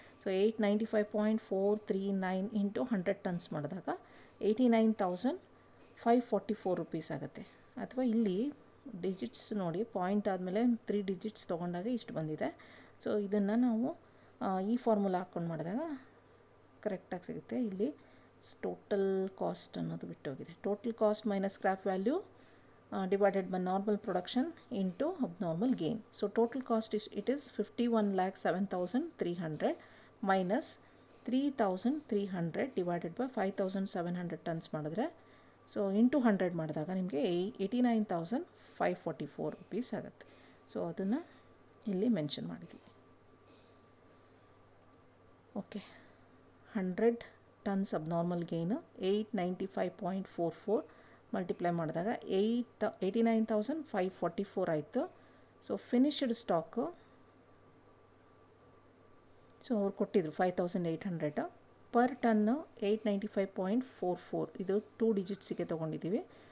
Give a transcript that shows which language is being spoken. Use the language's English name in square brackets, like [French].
[Kannada] So 895.439 into 100 tons ಮಾಡಿದಾಗ 89,544 rupees ಆಗುತ್ತೆ. ಅಥವಾ ಇಲ್ಲಿ ಡಿಜಿಟ್ಸ್ ನೋಡಿ, ಪಾಯಿಂಟ್ ಆದಮೇಲೆ 3 ಡಿಜಿಟ್ಸ್ ತೊಗೊಂಡಾಗ ಇಷ್ಟು ಬಂದಿದೆ. ಸೊ ಇದನ್ನು ನಾವು ಈ ಫಾರ್ಮುಲಾ ಹಾಕ್ಕೊಂಡು ಮಾಡಿದಾಗ ಕರೆಕ್ಟಾಗಿ ಸಿಗುತ್ತೆ. ಇಲ್ಲಿ ಟೋಟಲ್ ಕಾಸ್ಟ್ ಅನ್ನೋದು ಬಿಟ್ಟೋಗಿದೆ. [English] Total cost minus scrap value divided by normal production into abnormal gain. So total cost is 51,07,300 minus 3,300 divided by 5,700 tons [Kannada] ಮಾಡಿದ್ರೆ ಸೊ ಇಂಟು 100 ಮಾಡಿದಾಗ ನಿಮಗೆ 89,544 ರುಪೀಸ್ ಆಗುತ್ತೆ. ಸೊ ಅದನ್ನು ಇಲ್ಲಿ ಮೆನ್ಷನ್ ಮಾಡಿದ್ವಿ. Okay, 100 tons abnormal gain 895.44 multiply ಮಾಡಿದಾಗ 89,544 ಆಯಿತು. ಸೊ ಫಿನಿಶ್ಡ್ ಸ್ಟಾಕು ಸೊ ಅವ್ರು ಕೊಟ್ಟಿದ್ರು 5,800 ಪರ್ ಟನ್ನು 895.44 ಇದು 2 ಡಿಜಿಟ್ಸಿಗೆ ತೊಗೊಂಡಿದ್ದೀವಿ.